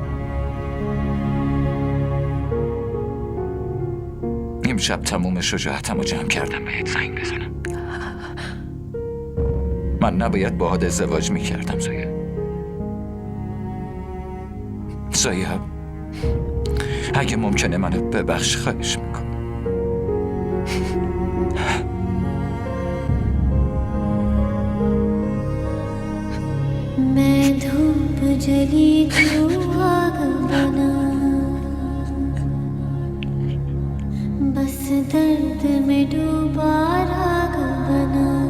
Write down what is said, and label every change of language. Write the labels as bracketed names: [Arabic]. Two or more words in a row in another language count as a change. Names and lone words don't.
[Persian] امشب تموم شجاعتمو جمع کردم بهت زنگ بزنم. من نباید باهات ازدواج میکردم زویا. اگه ممکنه منو ببخش، خواهش میکنم. [Hindi] मैं धूप जली जो आग बना बस दर्द में डूबा राग बना